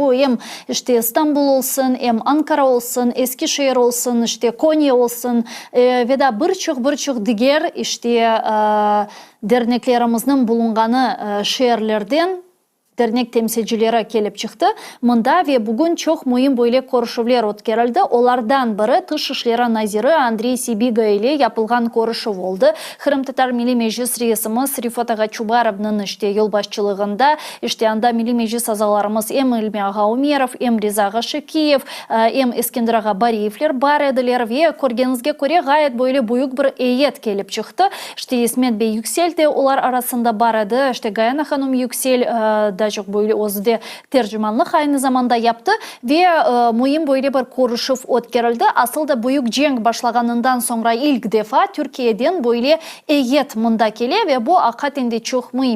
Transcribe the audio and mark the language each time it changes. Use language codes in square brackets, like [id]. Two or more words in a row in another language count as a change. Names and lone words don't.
[crh] Bu hem işte İstanbul olsun, hem Ankara olsun, Eskişehir olsun, işte Konya olsun ve da birçok diğer işte derneklerimizin bulunganı şehirlerden dernek temsilcileri kelip çıktı. Mında ve bugün çok mühim böyle görüşmeler ötkürüldü. Onlardan biri Dışişleri Naziri Andrey Sibiga ile yapılgan görüşü oldu. Kırım Tatar Milli Meclis reisimiz Rifat Ağa Çubarov'nun işte yol başçılığında işte anda Milli Meclis azalarımız hem İlmi Ağa Umerov, hem Riza Ağa Şekiyev, hem Eskender Ağa Bariyevler bar ediler ve körgenizge göre gayet böyle büyük bir heyet kelip çıktı. İşte İsmet Bey Yüksel de onlar arasında bar edi. İşte Gayana Hanım Yüksel da çok böyle özde tercümanlık aynı zamanda yaptı ve mühim böyle bir görüşüp ötkürüldü. Asıl da büyük cenk başlaganından sonra ilk defa Türkiye'den böyle heyet mında kele ve bu hakikaten çok mühim.